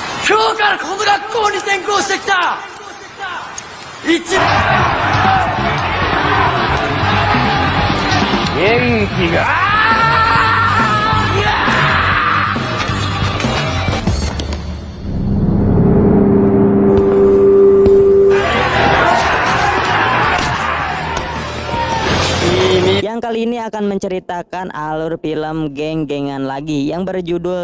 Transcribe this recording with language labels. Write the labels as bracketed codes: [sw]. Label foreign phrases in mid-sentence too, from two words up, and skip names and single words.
[ja] 今日からこの学校に転校してきた一元気が [id] yang kali ini akan menceritakan alur film geng-gengan lagi yang berjudul